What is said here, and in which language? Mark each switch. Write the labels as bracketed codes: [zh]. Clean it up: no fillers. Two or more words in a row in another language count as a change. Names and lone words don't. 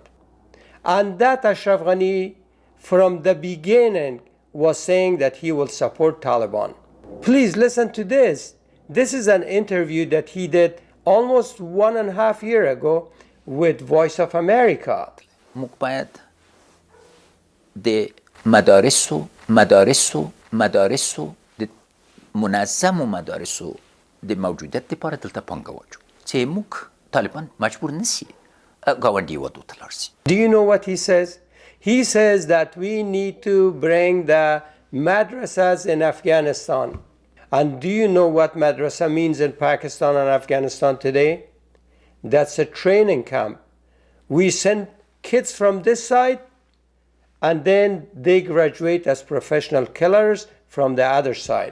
[en] And that Ashraf Ghani from the beginning was saying that he will support Taliban. Please listen to this. This is an interview that he did almost 1.5 years ago with Voice of America. [ps] باید د مدارسو د منظم مدارسو د موجودیت لپاره دلته پانګه واچو چې موږ طالبان مجبور نسی ګاونډي ودو ته لاړ سي. [en] Do you know what he says? He says that we need to bring the madrasas in Afghanistan. And do you know what madrasa means in Pakistan and Afghanistan today? That's a training camp. We send kids from this side, and then they graduate as professional killers from the other side.